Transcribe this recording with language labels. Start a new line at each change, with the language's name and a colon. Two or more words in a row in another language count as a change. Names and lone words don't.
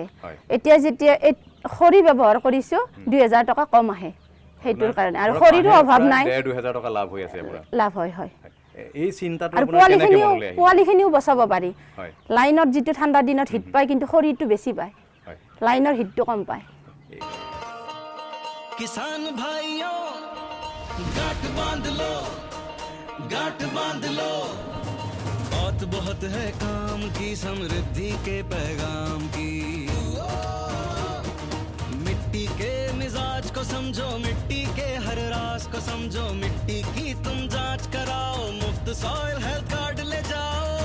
Assamese: এতিয়া যেতিয়া খৰি ব্যৱহাৰ কৰিছোঁ 2,000 টকা কম আহে। সেইটোৰ কাৰণে আৰু খৰিৰো অভাৱ নাই। 1,500-2,000 টকা লাভ হৈ আছে আপোনাৰ? লাভ হয়। হয়। এই চিন্তাটো আৰু আপোনাৰ কেনেকৈ মনলৈ আহিল? পোৱালিখিনিও বচাব পাৰি। হয়। লাইনত যিটো ঠাণ্ডা দিনত হিট পায়, কিন্তু খৰিটো বেছি পায়। হয়। লাইনৰ হিটটো কম পায়।
Hindi: किसान भाइयों गांठ बांध लो, गांठ बांध लो, बहुत बहुत है काम की, समृद्धि के पैगाम की। मिट्टी के मिजाज को समझो, मिट्टी के हर राज को समझो, मिट्टी की तुम जांच कराओ, मुफ्त
English: soil health card
Hindi: ले जाओ।